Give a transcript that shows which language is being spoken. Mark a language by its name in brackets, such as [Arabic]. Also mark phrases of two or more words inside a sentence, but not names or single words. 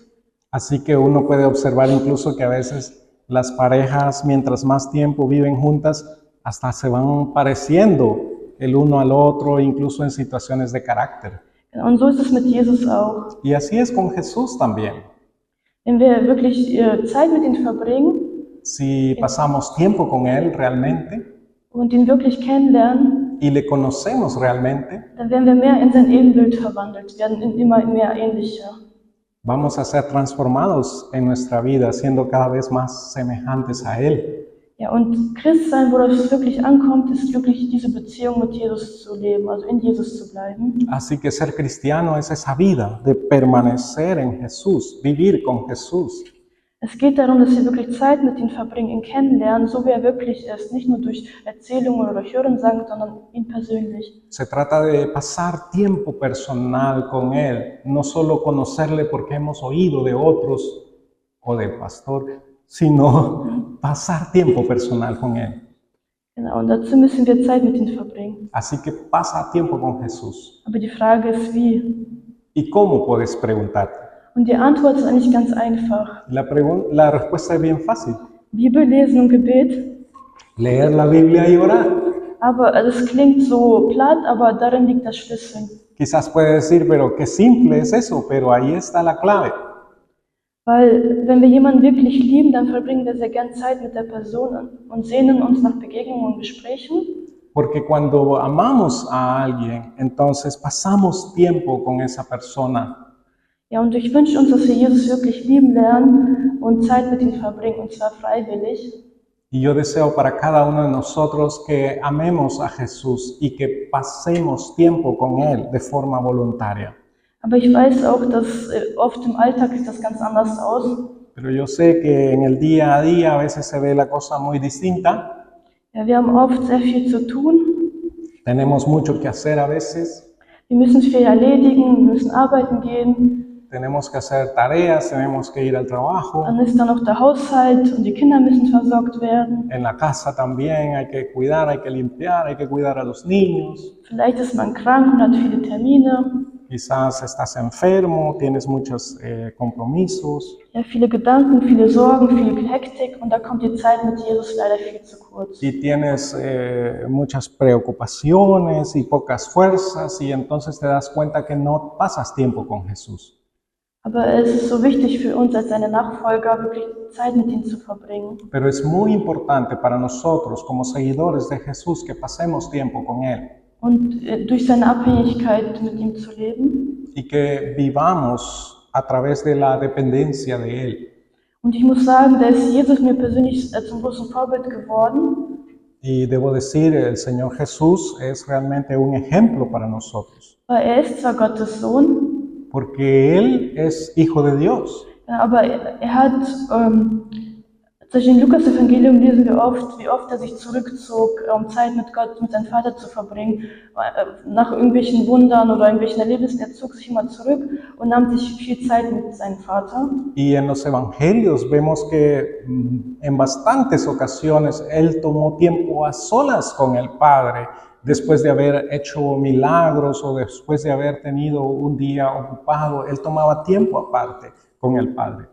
[Spanish] Así que uno puede observar incluso que a veces las parejas, mientras más tiempo viven juntas, hasta se van pareciendo el uno al otro, incluso en situaciones de carácter. [German] Genau, und so ist es mit Jesus auch. [Spanish] Y así es con Jesús también. [German] Wenn wir wirklich Zeit mit ihm verbringen [Spanish] Si pasamos tiempo con Él realmente [German] und ihn wirklich kennenlernen, [Spanish] y le conocemos realmente, [German] dann werden wir mehr in sein Ebenbild verwandelt, werden immer mehr ähnlicher. [Spanish] vamos a ser transformados en nuestra vida, siendo cada vez más semejantes a Él. [German] Ja, und Christsein, worauf es wirklich ankommt, ist wirklich diese Beziehung mit Jesus zu leben, also in Jesus zu bleiben. [Spanish] Así que ser cristiano es esa vida de permanecer en Jesús, vivir con Jesús. [German] Es geht darum, dass wir wirklich Zeit mit ihm verbringen, ihn kennenlernen, so wie er wirklich ist, nicht nur durch Erzählungen oder durch Hörensagen, sondern ihn persönlich. [Spanish] Se trata de pasar tiempo personal con Él, no solo conocerle porque hemos oído de otros o del pastor, sino pasar tiempo personal con Él. [German] Genau, und dazu müssen wir Zeit mit ihm verbringen. [Spanish] Así que pasa tiempo con Jesús. [German] Aber die Frage ist, wie? [Spanish] ¿Y cómo puedes preguntarte? [German] Und die Antwort ist eigentlich ganz einfach. [Spanish] La respuesta es bien fácil. [German] Bibel lesen und Gebet. [Spanish] Leer la Biblia y orar. [German] Aber das klingt so platt, aber darin liegt der Schlüssel. [Spanish] Quizás puedes decir, pero qué simple es eso, pero ahí está la clave. [German] Weil wenn wir jemanden wirklich lieben, dann verbringen wir sehr gern Zeit mit der Person und sehnen uns nach Begegnungen und Gesprächen. [Spanish] Porque cuando amamos a alguien, entonces pasamos tiempo con esa persona. [German] Ja, und ich wünsche uns, dass wir Jesus wirklich lieben lernen und Zeit mit ihm verbringen, und zwar freiwillig. [Spanish] Y yo deseo para cada uno de nosotros que amemos a Jesús y que pasemos tiempo con Él de forma voluntaria. [German] Aber ich weiß auch, dass oft im Alltag sieht das ganz anders aus. [Spanish] Pero yo sé que en el día a día a veces se ve la cosa muy distinta. [German] Ja, wir haben oft sehr viel zu tun. [Spanish] Tenemos mucho que hacer a veces. [German] Wir müssen viel erledigen, wir müssen arbeiten gehen. [Spanish] Tenemos que hacer tareas, tenemos que ir al trabajo. [German] Dann ist da noch der Haushalt und die Kinder müssen versorgt werden. [Spanish] En la casa también hay que cuidar, hay que limpiar, hay que cuidar a los niños. [German] Vielleicht ist man krank und hat viele Termine. [Spanish] Quizás estás enfermo, tienes muchos compromisos. [German] Ja, viele Gedanken, viele Sorgen, viel Hektik und da kommt die Zeit mit Jesus leider viel zu kurz. [Spanish] Y tienes muchas preocupaciones y pocas fuerzas y entonces te das cuenta que no pasas tiempo con Jesús. [German] Aber es ist so wichtig für uns als seine Nachfolger, wirklich Zeit mit ihm zu verbringen. [Spanish] Pero es muy importante para nosotros como seguidores de Jesús que pasemos tiempo con Él. [German] Und durch seine Abhängigkeit mit ihm zu leben. [Spanish] Y que vivamos a través de la dependencia de Él. [German] Und ich muss sagen, da ist Jesus mir persönlich zum großen Vorbild geworden. [Spanish] Y debo decir, el Señor Jesús es realmente un ejemplo para nosotros. [German] Weil ist zwar Gottes Sohn, [Spanish] Porque Él es Hijo de Dios. [German] Ja, aber er hat, zum Beispiel im Lukas-Evangelium lesen wir oft, wie oft er sich zurückzog, um Zeit mit Gott, mit seinem Vater zu verbringen. Nach irgendwelchen Wundern oder irgendwelchen Erlebnissen, er zog sich immer zurück und nahm sich viel Zeit mit seinem Vater. [Spanish] Y en los evangelios vemos que en bastantes ocasiones él tomó tiempo a solas con el Padre después de haber hecho milagros o después de haber tenido un día ocupado. Él tomaba tiempo aparte con el Padre.